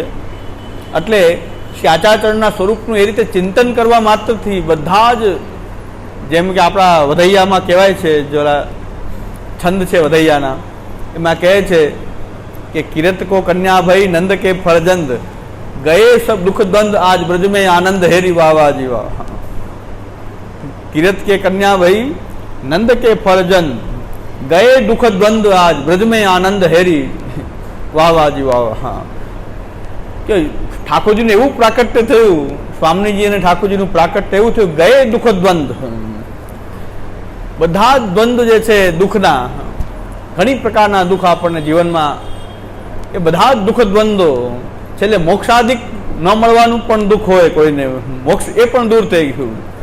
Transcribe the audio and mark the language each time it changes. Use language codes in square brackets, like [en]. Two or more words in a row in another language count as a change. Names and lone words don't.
[gu] એટલે શ્રી આચાર્યચરણના સ્વરૂપનું એ રીતે ચિંતન કરવા માત્રથી બધા જ, જેમ કે આપણા વધૈયામાં કહેવાય છે, જોલા છંદ છે વધૈયાના, એમાં કહે છે કે [hi] किरत को कन्या भाई नंद के फ़रज़ंद गये सब दुःख द्वंद आज ब्रज में आनंद हेरी वावा जीवा. किरत के कन्या भाई नंद के फ़रज़ंद गये दुःख द्वंद आज ब्रज में आनंद हेरी वावा जीवा. [gu] હા, કે ઠાકોરજીને એવું પ્રાકટ્ય થયું, સ્વામીજી અને ઠાકોરજીનું પ્રાકટ્ય એવું થયું, [hi] गये दुःख द्वंद, [gu] બધા જ દ્વંદ જે છે દુઃખના, ઘણી પ્રકારના દુઃખ આપણને જીવનમાં, એ બધા જ દુઃખ દ્વંદો છેલ્લે મોક્ષાધિક ન મળવાનું પણ દુઃખ હોય કોઈને, મોક્ષ એ પણ દૂર થઈ ગયું.